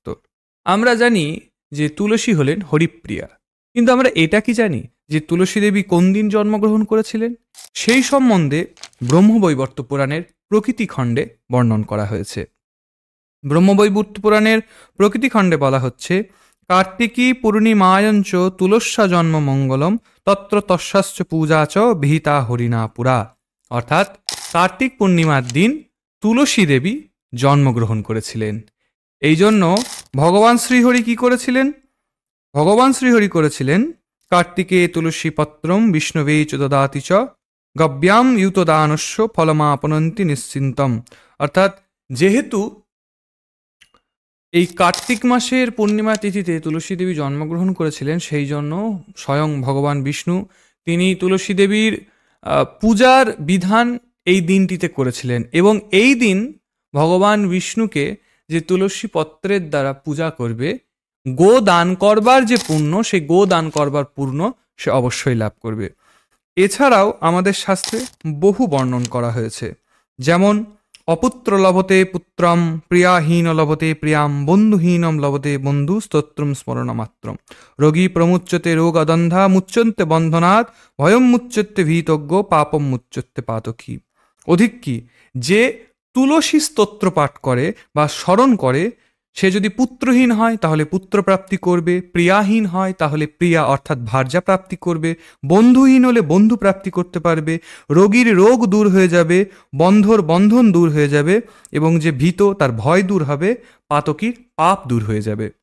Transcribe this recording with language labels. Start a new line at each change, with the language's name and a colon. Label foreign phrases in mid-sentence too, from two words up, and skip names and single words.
Bangla: আমরা জানি যে তুলসী হলেন হরিপ্রিয়া, কিন্তু আমরা এটা কি জানি যে তুলসী দেবী কোন দিন জন্মগ্রহণ করেছিলেন? সেই সম্বন্ধে ব্রহ্মবৈবর্ত পুরাণের প্রকৃতি খণ্ডে বর্ণন করা হয়েছে। ব্রহ্মবৈবর্ত পুরাণের প্রকৃতি খণ্ডে বলা হচ্ছে,
Sanskrit: কার্তিকী পূর্ণিমায়ঞ্চ তুলস্যা জন্ম মঙ্গলম তত্র তস্যাশ্চ পূজা চ বিহিতা হরিণা পুরা।
Bangla: অর্থাৎ কার্তিক পূর্ণিমার দিন তুলসী দেবী জন্মগ্রহণ করেছিলেন। এই জন্য ভগবান শ্রীহরি কি করেছিলেন? ভগবান শ্রীহরি করেছিলেন
Sanskrit: কার্তিকে তুলসী পত্রম বিষ্ণবে চ দদাতি চ গব্যাম ইউতদানস্য ফলমাপনন্তি নিশ্চিন্তম।
Bangla: অর্থাৎ যেহেতু এই কার্তিক মাসের পূর্ণিমা তিথিতে তুলসী দেবী জন্মগ্রহণ করেছিলেন, সেই জন্য স্বয়ং ভগবান বিষ্ণু তিনি তুলসী দেবীর পূজার বিধান এই দিনটিতে করেছিলেন। এবং এই দিন ভগবান বিষ্ণুকে যে তুলসী পত্রের দ্বারা পূজা করবে, গো দান করবার যে পুণ্য, সেই গো দান করবার পুণ্য সে অবশ্যই লাভ করবে। এছাড়াও আমাদের শাস্ত্রে বহু বর্ণন করা হয়েছে, যেমন
Sanskrit: অপুত্র লভতে পুত্রম, প্রিয়াহীন লভতে প্রিয়াম, বন্ধুহীনম লভতে বন্ধু স্তোত্রম স্মরণমাত্রম, রোগী প্রমুচ্যতে রোগ অদন্ধা, মুচ্যন্তে বন্ধনাৎ, ভয়ম মুচ্যতে ভীতজ্ঞ, পাপম মুচ্যতে পাতকী।
Bangla: অধিক কি, যে তুলসী স্তোত্র পাঠ করে বা স্মরণ করে, সে যদি পুত্রহীন হয় তাহলে পুত্র প্রাপ্তি করবে, প্রিয়াহীন হয় তাহলে প্রিয়া অর্থাৎ ভার্যা প্রাপ্তি করবে, বন্ধুহীন হলে বন্ধু প্রাপ্তি করতে পারবে, রোগীর রোগ দূর হয়ে যাবে, বন্ধর বন্ধন দূর হয়ে যাবে, এবং যে ভীত তার ভয় দূর হবে, পাতকীর পাপ দূর হয়ে যাবে।